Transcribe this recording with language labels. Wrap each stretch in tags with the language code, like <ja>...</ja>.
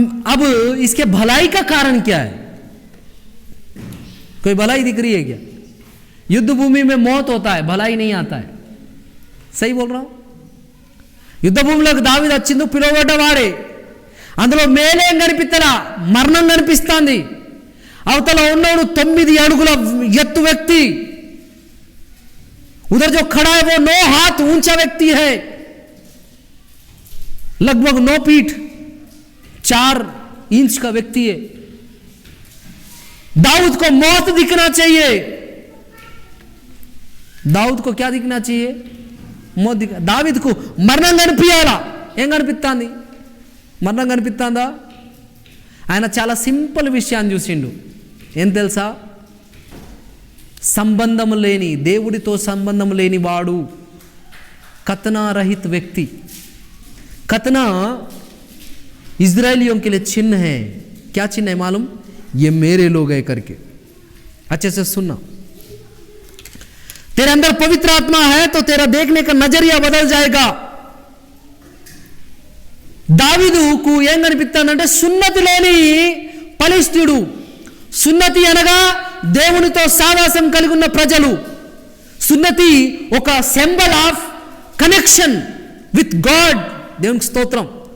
<hi>अब इसके भलाई का कारण क्या है? कोई भलाई दिख रही है क्या? युद्ध भूमि में मौत होता है, भलाई नहीं आता है। सही बोल रहा हूं?</hi> <te>युद्ध భూమిలోకి దావీదు వచ్చిండు, పిలువబడ్డవాడే। అందులో మేలేం కనిపిస్తలా, మరణం కనిపిస్తుంది। అవతల ఉన్నోడు 9 అడుగుల ఎత్తు వ్యక్తి,</te> <hi>उधर जो खड़ा है वो 9 हाथ ऊंचा व्यक्ति है, लगभग 9 फीट 4 इंच का व्यक्ति है। दाऊद को मौत दिखना चाहिए। दाऊद को क्या दिखना चाहिए? मौत दिख। दावीद को</hi> <te>మరణం కనిపించాలా? ఏం కనిపిస్తుంది? మరణం కనిపిస్తుందా? ఆయన చాలా సింపుల్ విషయాన్ని చూసిండు। ఏం తెలుసా? సంబంధం లేని, దేవుడితో సంబంధం లేని వాడు,</te> <hi>कतना रहित व्यक्ति। कतना इजरायलियों के लिए चिन्ह है। क्या चिन्ह है मालूम? ये मेरे लोग है करके। अच्छे से सुनना, तेरे अंदर पवित्र आत्मा है तो तेरा देखने का नजरिया बदल जाएगा।</hi> <te>దావీదుకు ఏం కనిపిస్తానంటే సున్నతి లేని ఫలిష్తీయుడు। సున్నతి అనగా దేవునితో సావాసం కలిగి ఉన్న ప్రజలు। సున్నతి ఒక symbol of connection with God. దేవునికి స్తోత్రం।</te>